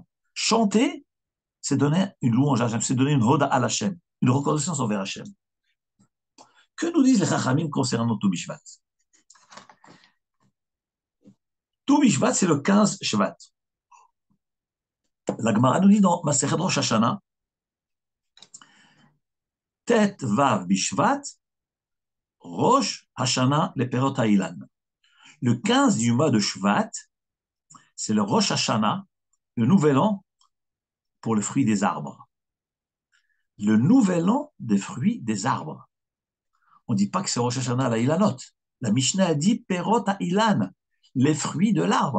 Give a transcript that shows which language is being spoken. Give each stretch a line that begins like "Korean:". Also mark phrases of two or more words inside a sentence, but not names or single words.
French: Chanter, c'est donner une louange à Hachem, c'est donner une hoda à Hachem, une reconnaissance envers Hachem. Que nous disent les Chachamim concernant tout Bishvat? Tout Bishvat, c'est le 15 Shvat. La Gemara nous dit dans
Hebrew: מסכת ראש השנה ט״ו בשבט ראש השנה לפירות האילן.
French: Le 15 du mois de Shvat, c'est le Rosh Hashanah, le nouvel an pour le fruit des arbres. Le nouvel an des fruits des arbres. On ne dit pas que c'est
Hebrew: ראש השנה לאילנות.
French: La Mishnah a dit
Hebrew: פירות האילן,
French: les fruits de l'arbre.